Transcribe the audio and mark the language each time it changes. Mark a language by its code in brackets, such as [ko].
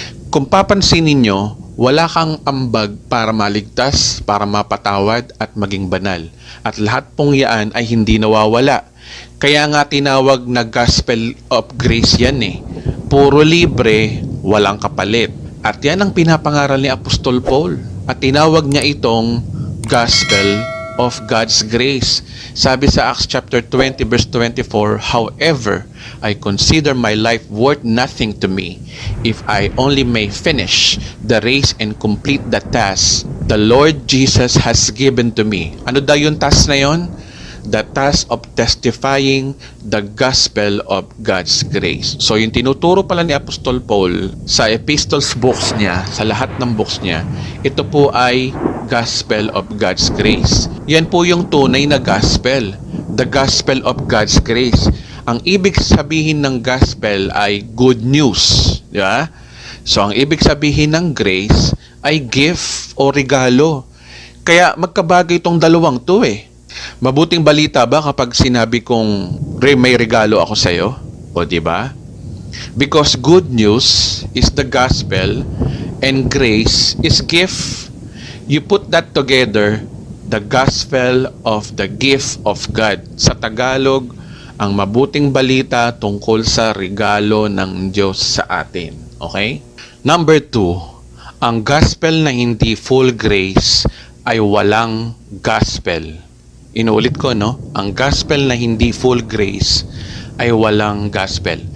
[tl] Kung papansin ninyo, wala kang ambag para maligtas, para mapatawad at maging banal. At lahat pong yan ay hindi nawawala. Kaya nga tinawag na Gospel of Grace yan eh. Puro libre, walang kapalit. At yan ang pinapangaral ni Apostol Paul. At tinawag niya itong Gospel of God's Grace. Sabi sa [en] Acts chapter 20 verse 24, however, I consider my life worth nothing to me if I only may finish the race and complete the task the Lord Jesus has given to me. [tl] Ano daw yung task na yon? [en] The task of testifying the gospel of God's grace. [tl] So yung tinuturo pala ni Apostol Paul sa epistles books niya, sa lahat ng books niya, ito po ay gospel of God's grace. Yan po yung tunay na gospel. [en] The gospel of God's grace. [tl] Ang ibig sabihin ng gospel ay good news. Di ba? So ang ibig sabihin ng grace ay gift o regalo. Kaya magkabagay itong dalawang to eh. Mabuting balita ba kapag sinabi kong may regalo ako sa iyo? O di ba? [en] Because good news is the gospel and grace is gift. You put that together, the gospel of the gift of God. [tl] Sa Tagalog, ang mabuting balita tungkol sa regalo ng Diyos sa atin. Okay? Number 2, ang gospel na hindi full grace ay walang gospel. Inuulit ko, no? Ang gospel na hindi full grace ay walang gospel.